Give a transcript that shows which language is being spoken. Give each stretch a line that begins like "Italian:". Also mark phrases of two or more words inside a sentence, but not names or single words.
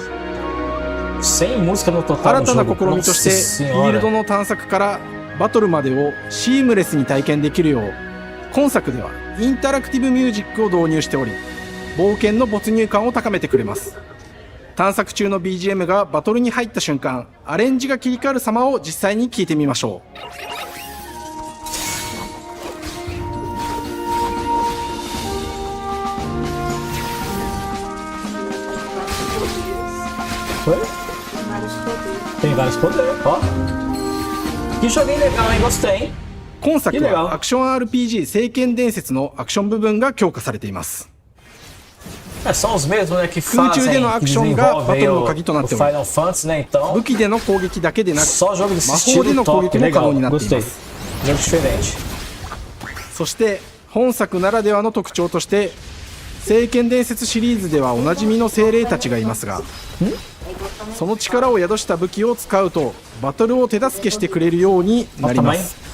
Japanese: 新たな試みとしてフィールドの探索からバトルまでをシームレスに体験できるよう、今作ではインタラクティブミュージックを導入しており、冒険の没入感を高めてくれます。探索中の BGM がバトルに入った瞬間、アレンジが切り替わる様を実際に聞いてみましょう。
Portuguese: Tem vários poderes, ó. Que joguinho legal, hein? Gostei.
Japanese: 今作はアクション RPG 聖剣伝説のアクション部分が強化されています。
Portuguese: São os mesmos, né, que
Japanese: 空中でのアクションがバトルの鍵となっており、
Portuguese: Final Fantasy, né, então
Japanese: 武器での攻撃だけでなく
Portuguese: só jogo desse
Japanese: 魔法で
Portuguese: estilo
Japanese: の攻
Portuguese: top,
Japanese: 撃も可能
Portuguese: legal,
Japanese: になってい
Portuguese: gostei.
Japanese: ます。
Portuguese: Jogo diferente.
Japanese: そして本作ならではの特徴として、聖剣伝説シリーズではおなじみの精霊たちがいますが、その力を宿した武器を使うとバトルを手助けしてくれるようになります。